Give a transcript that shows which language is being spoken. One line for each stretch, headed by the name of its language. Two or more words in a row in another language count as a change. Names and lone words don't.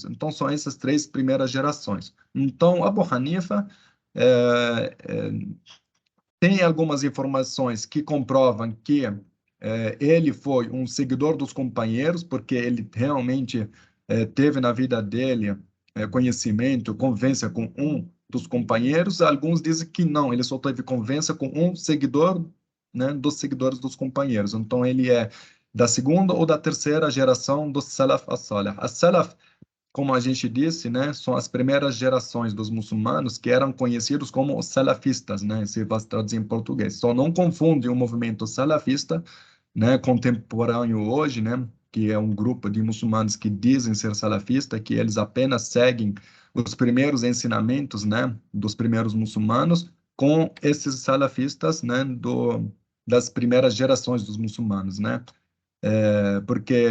Portuguese: Então, são essas três primeiras gerações. Então, Abu Hanifa é, é, tem algumas informações que comprovam que ele foi um seguidor dos companheiros, porque ele realmente teve na vida dele conhecimento, convivência com um dos companheiros. Alguns dizem que não, ele só teve convivência com um seguidor, né, dos seguidores dos companheiros. Então, ele é da segunda ou da terceira geração do
Arabic: سلف الصالح.
Portuguese: As-Salaf, como a gente disse, né, são as primeiras gerações dos muçulmanos que eram conhecidos como os salafistas, né, se vai traduzir em português. Só não confunde o movimento salafista, né, contemporâneo hoje, né, que é um grupo de muçulmanos que dizem ser salafista, que eles apenas seguem os primeiros ensinamentos, né, dos primeiros muçulmanos, com esses salafistas, né, das primeiras gerações dos muçulmanos, né, porque